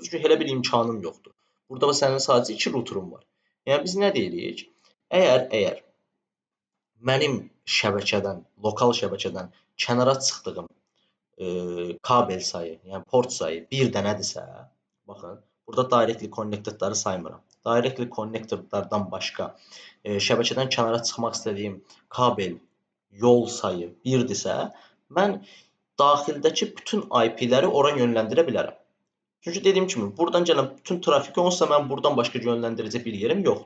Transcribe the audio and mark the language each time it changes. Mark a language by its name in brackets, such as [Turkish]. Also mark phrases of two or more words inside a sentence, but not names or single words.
[Azerbaijani] Çünki elə bir imkanım yoxdur. Burada sənin sadəcə 2 routerum var. Yəni biz nə deyirik? Əgər mənim şəbəkədən, lokal şəbəkədən kənara çıxdığım kabel sayı, yəni port sayı bir dənədirsə, baxın, Burada [English] directly connected-ları [Azerbaijani] saymıram. [English] Directly connected-lardan [Azerbaijani] başqa şəbəkədən kənara çıxmaq istədiyim kabel yol sayı 1-dirsə, mən daxildəki bütün IP-ləri ora yönləndirə bilərəm. Çünki dediyim kimi, buradan gələn bütün trafik onsuz mən buradan başqa yönləndirəcək bir yerim yoxdur.